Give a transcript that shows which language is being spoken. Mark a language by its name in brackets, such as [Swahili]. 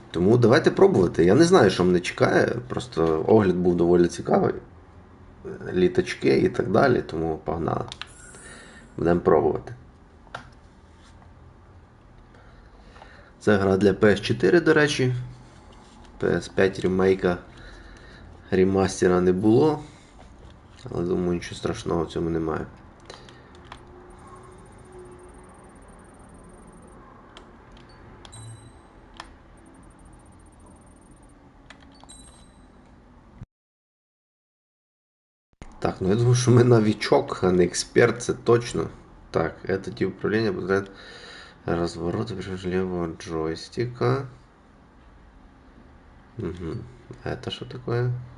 [Ukrainian] Тому давайте пробувати. Я не знаю, що мене чекає. Просто огляд був доволі цікавий. Літачки і так далі, тому погнали. Будемо пробувати. Це гра для PS4, до речі. PS5 ремейка ремастера не було. Але думаю, нічого страшного в цьому немає. Так, ну я думаю, що ми новичок, а не експерт, це точно. [Russian] Так, это тип управления позволяет разворот левого джойстика. Угу. Это что такое?